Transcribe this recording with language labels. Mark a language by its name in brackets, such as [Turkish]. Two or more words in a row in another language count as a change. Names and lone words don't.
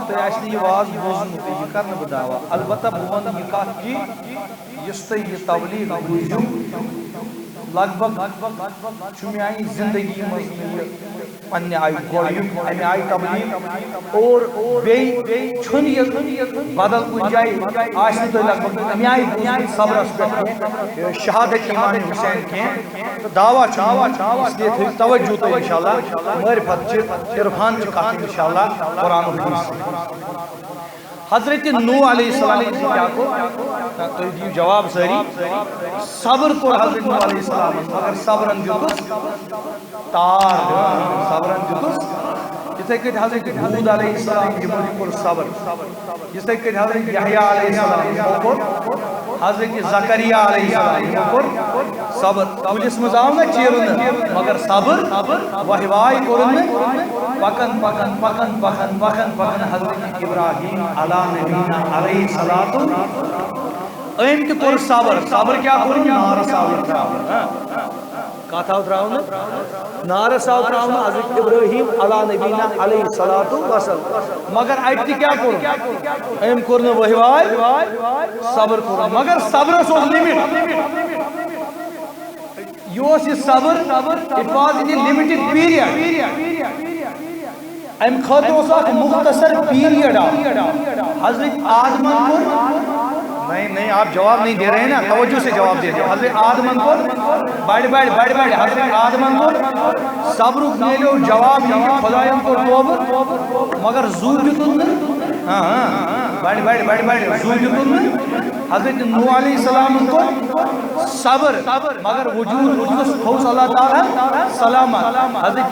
[Kashmiri] تۄہہِ آسہِ نہٕ یہِ واز بوٗزمُت یہِ کرٕ نہٕ بہٕ دعوا البتہ بہٕ وَنہٕ یہِ کتھ کہِ یُس تُہۍ یہِ تبلیغ بوٗزِو لگ بگ چھُ میانہِ زندگی منٛز یہِ پننہِ آیہِ گۄڈٕنیُک امہِ آیہِ تبلیغ اور بیٚیہِ چھُنہٕ یہِ بدل کُنہِ جایہِ آسہِ نہٕ تۄہہِ لگ بگ امہِ آیہِ بوٗزمُت صبرس پٮ۪ٹھ شہادت امام حُسین کینٛہہ تہٕ دعوا چھُ [Urdu] اس لیے [Kashmiri] تھٲیِو توجہ تُہۍ انشاءاللہ معرفت چھِ عرفان چھِ کتھ انشاءاللہ قرآن و حدیث حضرت نوح [Arabic] علیہ السلام [Kashmiri] کیا کوٚر تُہۍ دِیِو جواب سٲری صبر کوٚر حضرت نوح [Arabic] علیہ السلام [Kashmiri] مگر صبرن دِتُس تار صبرن دِتُس یِتھے کٔنۍ حضرت ہوٗد [Arabic] علیہ السلام [Kashmiri] یِمو تہِ کوٚر صبر یِتھے کٔنۍ حضرت یحیٰ [Arabic] علیہ السلام [Kashmiri] یِمو کوٚر حضرت زکریہ [Arabic] علیہ السلام [Kashmiri] یِمو کوٚر صبر کُلِس منٛز آو نہ چیرنہٕ مگر صبر وہہِ واے کوٚرُن نہٕ پکن حضرت ابراہیم [Arabic] علیٰ نبینا علیہ الصلوۃ [Kashmiri] أمۍ تہِ کوٚر صبر کیٛاہ کوٚرُن نارس آو ترٛاونہٕ کتھ آو ترٛاونہٕ نارس آو ترٛاونہٕ حضرت ابراہیم [Arabic] علیٰ نبینا علیہ الصلوۃ والسلام [Kashmiri] مگر اَتہِ تہِ کیٛاہ کوٚرُن أمۍ کوٚر نہٕ وہہِ واے صبر کوٚرُن مگر صبرس اوس لِمِٹ یہِ اوس یہِ صبر [English] it was in a limited period [Kashmiri] امہِ خٲطرٕ اوس اکھ مختصر پیریڈ حضرت آدمن کوٚر [Urdu] نہیں آپ جواب نہیں دے رہے ہیں نا توجہ سے جواب دے دو [Kashmiri] حضرت آدمن کوٚر بڑِ حضرت آدمن کوٚر صبرُک میلیو جواب یہِ کہِ خۄدایَن کوٚر توبہٕ مگر زُو دیُتُن نہٕ بڑِ زُو دیُتُن نہٕ حضرت نوح علیہ السلامن کوٚر صبر مگر وجود روٗدُس تھوٚوُس اللہ تعالیٰ سلامت حضرت